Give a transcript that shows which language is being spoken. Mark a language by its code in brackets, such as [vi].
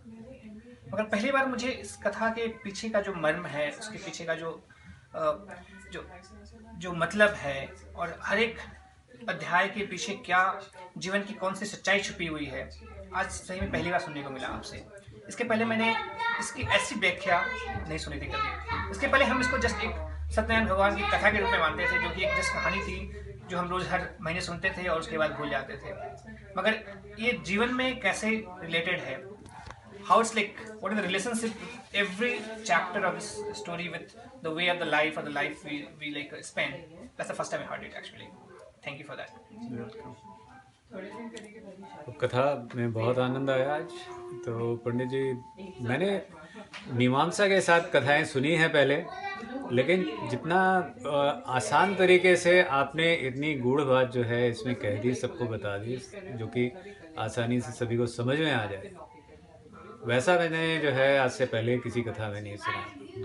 [hi] मगर पहली बार मुझे इस कथा के पीछे का जो मर्म है, उसके पीछे का जो मतलब है, और हर एक अध्याय के पीछे क्या जीवन की कौन सी सच्चाई छुपी हुई है, आज सही में पहली बार सुनने को मिला आपसे। इसके पहले मैंने इसकी ऐसी व्याख्या नहीं सुनी थी कभी। इसके पहले हम इसको जस्ट एक सत्यनारायण भगवान की कथा के रूप में मानते थे, जो कि एक जस्ट कहानी थी जो हम रोज हर महीने सुनते थे और उसके बाद भूल जाते थे। मगर ये जीवन में कैसे रिलेटेड है, [en] how it's like, what is the relationship with every chapter of this story with the way of the life or the life we like spend. That's the first time I heard it actually. Thank you for that. [hi] तो कथा में बहुत आनंद आया आज। तो पंडित जी, मैंने मीमांसा के साथ कथाएं सुनी हैं पहले, लेकिन जितना आसान तरीके से आपने इतनी गूढ़ बात जो है इसमें कह दी, सबको बता दी, जो कि आसानी से सभी को समझ में आ जाए, वैसा मैंने जो है आज से पहले किसी कथा में नहीं सुना।